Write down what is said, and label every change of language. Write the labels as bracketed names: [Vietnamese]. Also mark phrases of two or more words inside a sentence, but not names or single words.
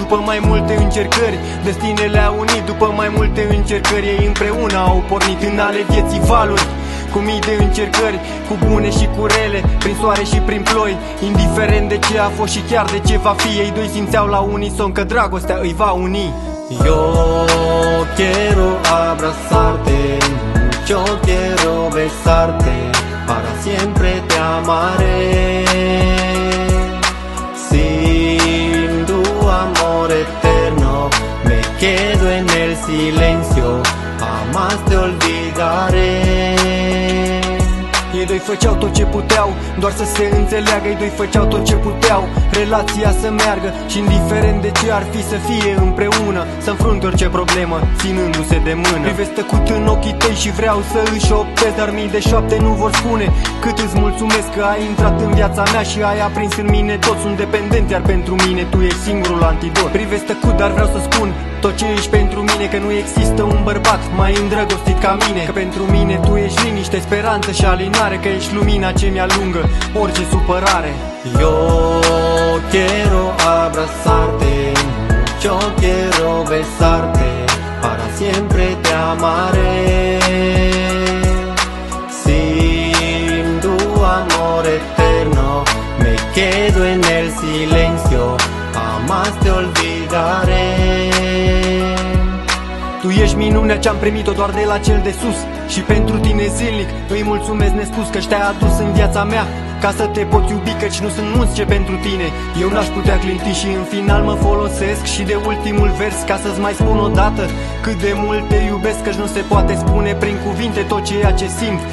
[Romanian] După mai multe încercări, destinele le-au unit. După mai multe încercări, ei împreună au pornit în ale vieții valuri, cu mii de încercări, cu bune și cu rele, prin soare și prin ploi. Indiferent de ce a fost și chiar de ce va fi, ei doi simțeau la unison că dragostea îi va uni. [Spanish] Yo quiero abrazarte, yo quiero besarte, para siempre te amaré. Sin tu amor eterno me quedo en el silencio, jamás te olvidaré. [Romanian] Ei doi făceau tot ce puteau, doar să se înțeleagă. Ei doi făceau tot ce puteau, relația să meargă și indiferent de ce ar fi să fie împreună, să înfrunte orice problemă, ținându-se de mână. Privesc tăcut în ochii tăi și vreau să își optez, dar mii de șoapte nu vor spune cât îți mulțumesc că ai intrat în viața mea și ai aprins în mine tot. Sunt dependent, iar pentru mine tu ești singurul antidot. Privesc tăcut, dar vreau să spun tot ce ești pentru mine, că nu există un bărbat mai îndrăgostit ca mine. Că pentru mine tu ești liniște, speranță și alinare, că ești lumina ce mi-alungă orice supărare. [Spanish] Yo quiero abrazarte, yo quiero besarte, para siempre te amaré. Sin tu amor eterno me quedo en el silencio, jamás te olvidaré. [Romanian] Tu ești minunea ce-am primit-o doar de la cel de sus și pentru tine zilnic îi mulțumesc nespus că te-ai adus în viața mea ca să te pot iubi, căci nu sunt mulți ce pentru tine eu n-aș putea clinti. Și în final mă folosesc și de ultimul vers ca să-ți mai spun odată cât de mult te iubesc, căci nu se poate spune prin cuvinte tot ceea ce simt.